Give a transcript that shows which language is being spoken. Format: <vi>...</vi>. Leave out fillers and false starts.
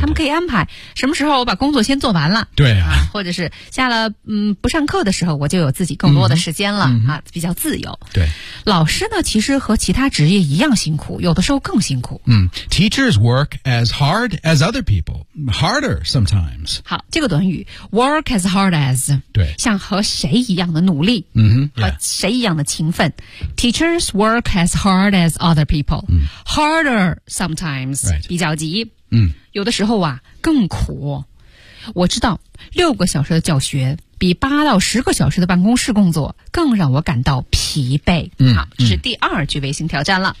<zh>他们可以安排什么时候我把工作先做完了，对 啊或者是下了不上课的时候我就有自己更多的时间了，啊，比较自由。对，老师呢其实和其他职业一样辛苦，有的时候更辛苦。</zh> <en>Teachers work as hard as other people, harder sometimes.</en> <zh>好，这个短语 work as hard as, 对，像和谁一样的努力，和谁一样的勤奋。</zh> <en>Teachers work as hard as other people, harder sometimes,</en> <zh>比较急。有的时候啊更苦。我知道六个小时的教学比八到十个小时的办公室工作更让我感到疲惫。好，这是第二句微信挑战了。</zh>